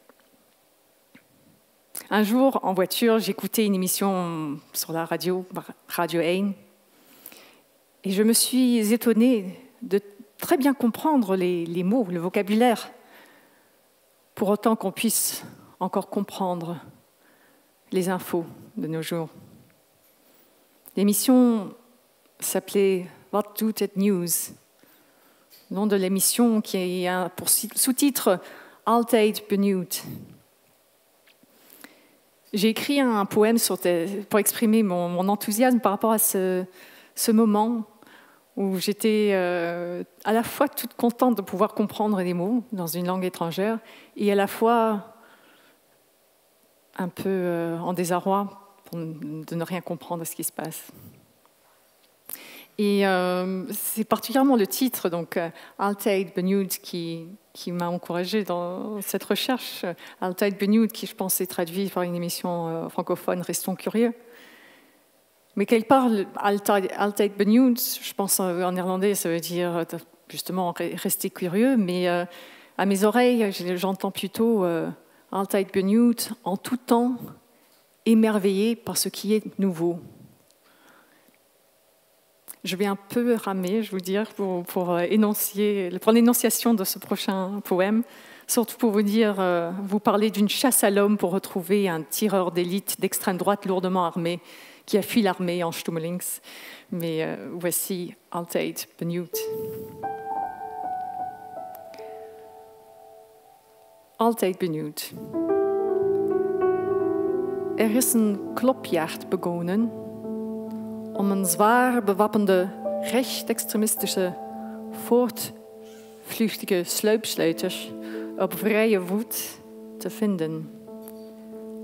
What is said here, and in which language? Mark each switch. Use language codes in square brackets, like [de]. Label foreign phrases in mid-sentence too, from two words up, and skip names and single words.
[fr] Un jour, en voiture, j'écoutais une émission sur la radio, Radio 1, et je me suis étonnée de très bien comprendre les mots, le vocabulaire, pour autant qu'on puisse encore comprendre les infos de nos jours. L'émission s'appelait « What doet het nieuws ?» Le nom de l'émission qui a pour sous-titre « Altijd benieuwd ». J'ai écrit un poème pour exprimer mon enthousiasme par rapport à ce moment où j'étais à la fois toute contente de pouvoir comprendre les mots dans une langue étrangère et à la fois un peu en désarroi de ne rien comprendre de ce qui se passe. Et c'est particulièrement le titre, donc Altijd benieuwd, qui m'a encouragée dans cette recherche. Altijd benieuwd, qui je pense est traduit par une émission francophone, Restons curieux. Mais quelque part, Altijd benieuwd, je pense en néerlandais, ça veut dire justement rester curieux, mais à mes oreilles, j'entends plutôt Altijd benieuwd, en tout temps, émerveillé par ce qui est nouveau. Je vais un peu ramer, je vous dire, pour l'énonciation de ce prochain poème, surtout pour vous dire, vous parler d'une chasse à l'homme pour retrouver un tireur d'élite d'extrême droite lourdement armé qui a fui l'armée en Stummelings. Mais voici Altijd benieuwd. Altijd benieuwd. [nl] Is een klopjacht begonnen een zwaar bewapende rechtsextremistische voortvluchtige sluipsluiters op vrije voet te vinden.